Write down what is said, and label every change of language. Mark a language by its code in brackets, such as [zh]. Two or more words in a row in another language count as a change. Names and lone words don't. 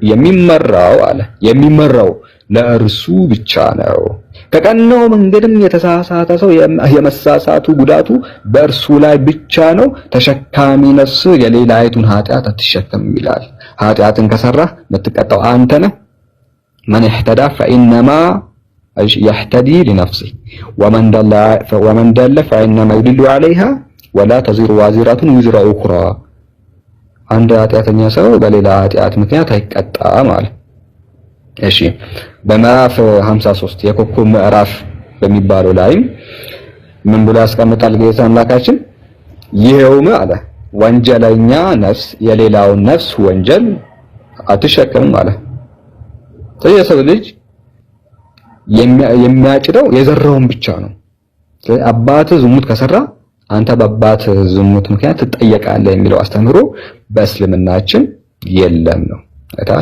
[am] የሚመራው ለእርሱ ብቻ ነው። ከቀናው መንገድም የተሳሳተ ሰው የመሳሳቱ ጉዳቱ በእርሱ ላይ ብቻ ነው። ተሸካሚ ነፍስ የሌላይቱን ኃጢአት አትሸከምም ይላል። ኃጢአትን ከሰራህ የምትቀጣው አንተ ነህ። [ar] من اهتدى فإنما يهتدي لنفسه ومن ضل فإنما يضل عليها ولا تزر وازرة وزر أخرى። [am] አንድ ኃጢአተኛ ሰው በሌላ ኃጢአት ምክንያት አይቀጣም ማለት። እሺ በምዕራፍ 53 የኮከብ ምዕራፍ በሚባለው ላይም ምን ብሎ ያስቀምጣል ጌታ አምላካችን? ይሄውም አለ ወንጀለኛ ነፍስ የሌላውን ነፍስ ወንጀል አትሸከምም አለ። የሰው ልጅ የሚያጭደው የዘራውን ብቻ ነው። አባት ዝሙት ከሰራ አንተ በአባት ዝሙት ምክንያት ትጠየቃለህ የሚለው አስተምህሮ በእስልምናችን የለም ነው። አይተሃል?